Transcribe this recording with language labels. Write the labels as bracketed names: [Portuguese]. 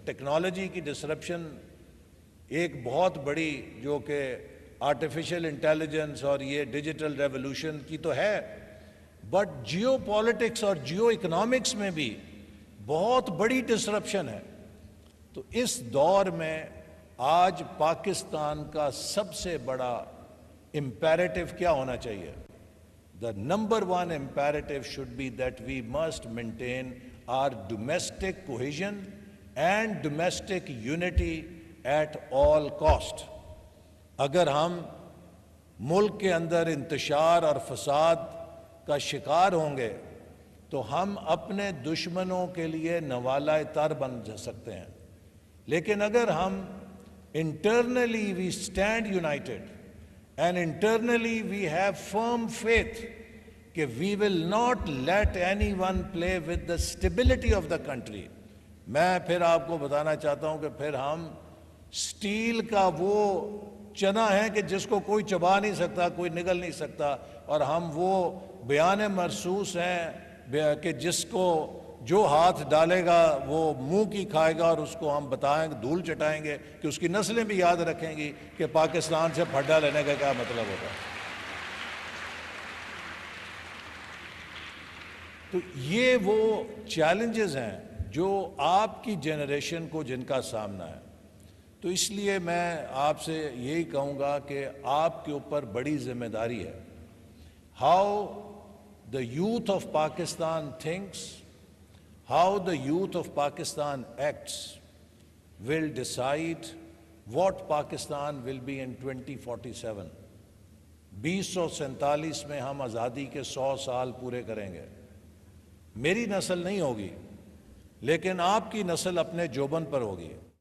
[Urdu] Technology کی disruption ایک بہت بڑی جو کہ آرٹیفیشل انٹیلیجنس اور یہ ڈیجیٹل ریولوشن کی تو ہے, بٹ جیو پالیٹکس اور جیو اکنامکس میں بھی بہت بڑی ڈسرپشن ہے. تو اس دور میں آج پاکستان کا سب سے بڑا امپیریٹو کیا ہونا چاہیے؟ [English] The number 1 imperative should be that we must maintain our domestic cohesion and domestic unity at all cost. [Urdu] اگر ہم ملک کے اندر انتشار اور فساد کا شکار ہوں گے تو ہم اپنے دشمنوں کے لیے نوالہ تر بن سکتے ہیں. لیکن اگر ہم [English] internally we stand united and internally we have firm faith کہ we will not let anyone play with the stability of the country. [Urdu] میں پھر آپ کو بتانا چاہتا ہوں کہ پھر ہم سٹیل کا وہ چنا ہے کہ جس کو کوئی چبا نہیں سکتا, کوئی نگل نہیں سکتا, اور ہم وہ بیان مرصوص ہیں کہ جس کو جو ہاتھ ڈالے گا وہ منہ کی کھائے گا, اور اس کو ہم بتائیں گے, دھول چٹائیں گے کہ اس کی نسلیں بھی یاد رکھیں گی کہ پاکستان سے پھڈا لینے کا کیا مطلب ہوتا ہے. تو یہ وہ چیلنجز ہیں جو آپ کی جنریشن کو جن کا سامنا ہے. تو اس لیے میں آپ سے یہی کہوں گا کہ آپ کے اوپر بڑی ذمہ داری ہے. [English] How the youth of Pakistan thinks, how the youth of Pakistan acts, will decide what Pakistan will be in 2047. [Urdu] 2047 میں ہم آزادی کے 100 سال پورے کریں گے. میری نسل نہیں ہوگی لیکن آپ کی نسل اپنے جوبن پر ہوگی.